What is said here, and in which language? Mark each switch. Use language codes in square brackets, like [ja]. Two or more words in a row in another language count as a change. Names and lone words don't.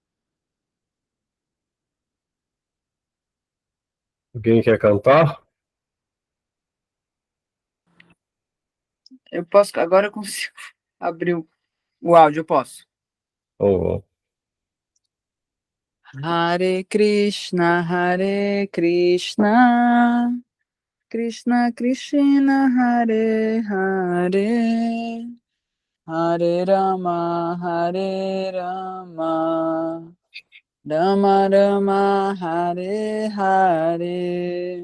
[pt] Alguém quer cantar? Eu posso, agora eu consigo abrir o áudio, eu posso. Ou Hare Krishna, Krishna Krishna, Hare Hare, Hare Rama, Rama Rama, Hare Hare.